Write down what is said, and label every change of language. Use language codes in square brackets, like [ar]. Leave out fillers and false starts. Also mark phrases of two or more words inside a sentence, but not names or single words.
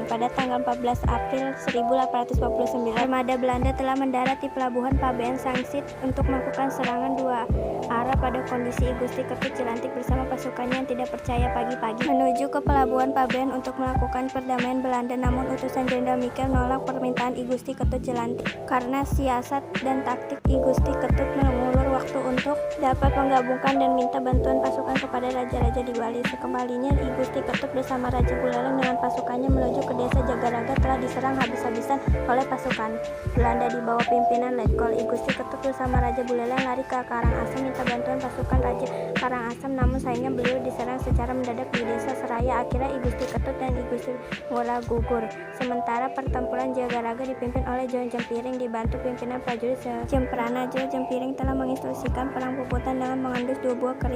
[id] Pada tanggal 14 April 1849, armada Belanda telah mendarat di pelabuhan Pabean Sangsit untuk melakukan serangan dua arah pada kondisi I Gusti Ketut Jelantik bersama pasukannya yang tidak percaya pagi-pagi menuju ke pelabuhan Pabean untuk melakukan perdamaian Belanda, namun utusan Jenderal Michel menolak permintaan I Gusti Ketut Jelantik karena siasat dan taktik I Gusti Ketut mengulur waktu untuk dapat menggabungkan dan minta bantuan pasukan kepada raja-raja di Bali. Sekembalinya I Gusti Ketut bersama Raja Buleleng dengan pasukannya menuju ke desa Jagaraga telah diserang habis-habisan oleh pasukan Belanda di bawah pimpinan Letkol. I Gusti Ketut bersama Raja Buleleng lari ke Karangasem minta bantuan pasukan Raja Karangasem, namun sayangnya beliau diserang secara mendadak di desa Seraya. Akhirnya I Gusti Ketut dan I Gusti Ngurah gugur. Sementara pertempuran Jagaraga dipimpin oleh Jo Jempiring dibantu pimpinan prajurit Jemprana. Jo Jempiring telah menginstruksikan perang puputan dengan mengendus 2 buah keris.